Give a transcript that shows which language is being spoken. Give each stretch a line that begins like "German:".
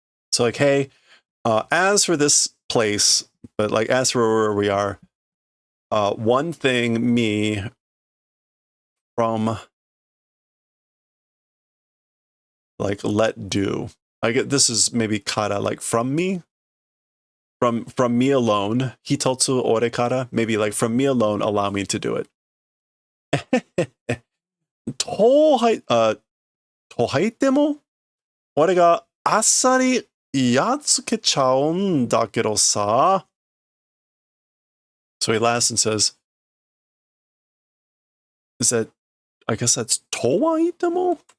English: So like, hey, as for this place, but like as for where we are, one thing me from like let do. I get this is maybe kara like from me. From me alone.
Japanese: Hitotsu ore kara.
English: Maybe like from me alone, allow me to do it.
Japanese: とはいても俺があっさりやっつけちゃうんだけどさ。
English: So he laughs and says, is that, I guess that's
Japanese: とはいても?